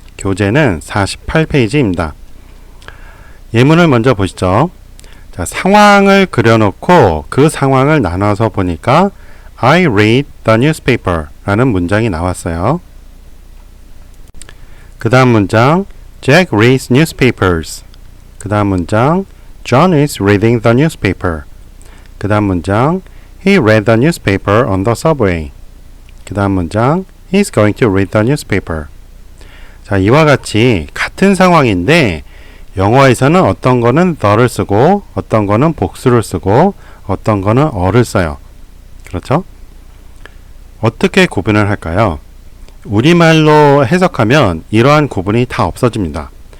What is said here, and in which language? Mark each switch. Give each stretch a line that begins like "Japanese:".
Korean: 교재는 48페이지입니다. 예문을 먼저 보시죠. 자, 상황을 그려놓고 그 상황을 나눠서 보니까
English: I read the newspaper
Korean: 라는 문장이 나왔어요. 그 다음 문장
English: Jack reads newspapers.
Korean: 그 다음 문장
English: John is reading the newspaper.
Korean: 그 다음 문장
English: He read the newspaper on the subway.
Korean: 그 다음 문장
English: He's going to read the newspaper.
Korean: 자, 이와 같이 같은 상황인데 영어에서는 어떤 거는 the를 쓰고 어떤 거는 복수를 쓰고 어떤 거는 어를 써요. 그렇죠? 어떻게 구분을 할까요? 우리말로 해석하면 이러한 구분이 다 없어집니다.